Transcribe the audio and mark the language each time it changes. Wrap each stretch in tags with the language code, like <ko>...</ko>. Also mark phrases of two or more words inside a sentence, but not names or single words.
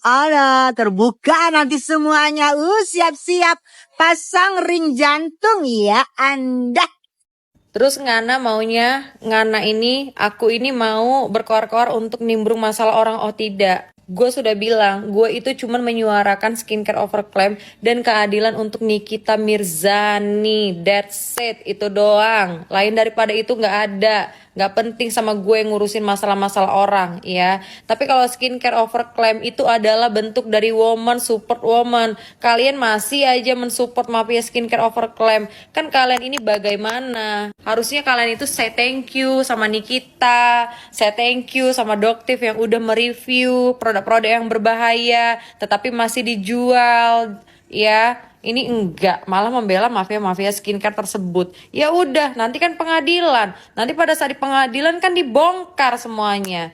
<id>Ada terbuka nanti semuanya. Siap-siap pasang ring jantung ya Anda. Terus Ngana ini, aku ini mau berkoar-koar untuk nimbrung masalah orang oh tidak. Gue sudah bilang, gue itu cuma menyuarakan</id> <en>skincare overclaim</en> <id>dan keadilan untuk Nikita Mirzani.</id> <en>That's it,</en> <id>itu doang. Lain daripada itu nggak ada. Nggak penting sama gue ngurusin masalah-masalah orang, ya. Tapi kalau</id> <en>skincare overclaim</en> <id>itu adalah bentuk dari</id> <en>woman, support woman.</en> <id>Kalian masih aja mensupport mafia</id> <en>skincare overclaim.</en> <id>Kan kalian ini bagaimana? Harusnya kalian itu</id> <en>say thank you</en> <id>sama Nikita,</id> <en>say thank you</en> <id>sama Doktif yang udah mereview produk-produk yang berbahaya, tetapi masih dijual, ya. Ini enggak, malah membela mafia-mafia skincare tersebut. Ya udah, nanti kan pengadilan. Nanti pada saat di pengadilan kan dibongkar semuanya.</id>